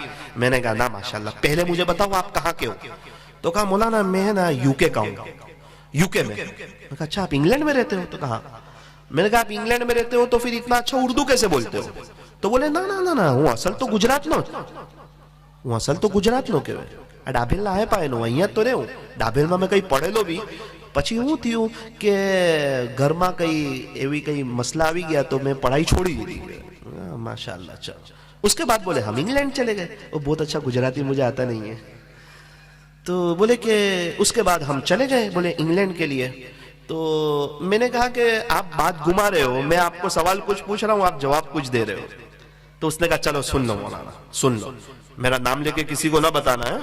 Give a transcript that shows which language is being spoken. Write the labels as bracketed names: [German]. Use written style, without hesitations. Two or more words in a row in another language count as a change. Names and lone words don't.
[Urdu] میں نے کہا نا ماشاءاللہ، پہلے مجھے بتاؤ آپ کہاں کے ہو. تو کہا مولانا میں نا یو کے کا ہوں. یو کے میں. میں کہا اچھا آپ انگلینڈ میں رہتے ہو. تو کہا میں نے کہا آپ انگلینڈ میں رہتے ہو تو پھر اتنا اچھا اردو کیسے بولتے ہو. تو بولے نا نا نا وہ اصل تو گجرات نو، وہ اصل تو گجرات نو کہوے. [Gujarati] ડાભેલ ના હે પાયનો અહીંયા તો રહેવું. ડાભેલમાં મેં કંઈ પડેલો બી, પછી હું થયું કે ઘરમાં કંઈ એવી કંઈ મસલા આવી ગયા તો મેં પઢાઈ છોડી દીધી. માશાઅલ્લાહ. [Urdu] ચલો اس کے بعد بولے ہم انگلینڈ چلے گئے. وہ بہت اچھا گجراتی مجھے آتا نہیں ہے. تو بولے کہ اس کے بعد ہم چلے گئے بولے انگلینڈ کے لیے. تو میں نے کہا کہ آپ بات گھما رہے ہو، میں آپ کو سوال کچھ پوچھ رہا ہوں، آپ جواب کچھ دے رہے ہو. تو اس نے کہا چلو سن لو مولانا سن لو، میرا نام لے کے کسی کو نہ بتانا ہے.